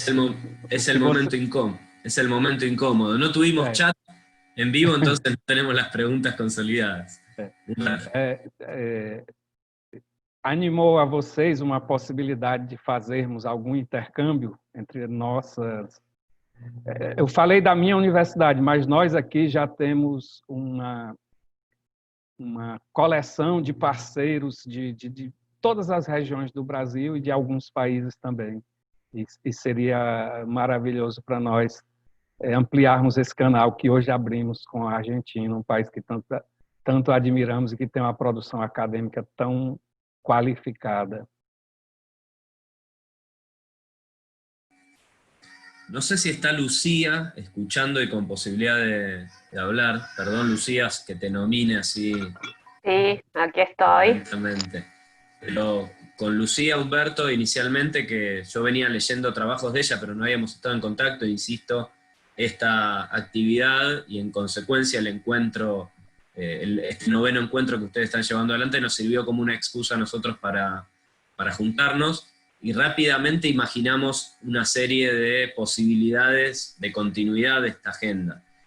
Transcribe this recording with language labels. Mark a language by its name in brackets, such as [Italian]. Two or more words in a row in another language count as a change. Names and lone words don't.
[Spanish] Es el momento incómodo. Es el momento incómodo. No tuvimos chat en vivo, entonces no tenemos las preguntas consolidadas. [Portuguese] Animou a vocês uma possibilidade de fazermos algum intercâmbio entre nossas... Eu falei da minha universidade, mas nós aqui já temos uma coleção de parceiros de todas as regiões do Brasil e de alguns países também. E seria maravilhoso para nós ampliarmos esse canal que hoje abrimos com a Argentina, um país que tanto admiramos e que tem uma produção acadêmica tão qualificada. [Spanish] No sé si está Lucía escuchando y con posibilidad de hablar. Perdón, Lucía, que te nomine así. Sí, aquí estoy. Exactamente. Pero con Lucía Humberto inicialmente, que yo venía leyendo trabajos de ella, pero no habíamos estado en contacto, insisto, esta actividad y en consecuencia el encuentro, este noveno encuentro que ustedes están llevando adelante nos sirvió como una excusa a nosotros para juntarnos y rápidamente imaginamos una serie de posibilidades de continuidad de esta agenda.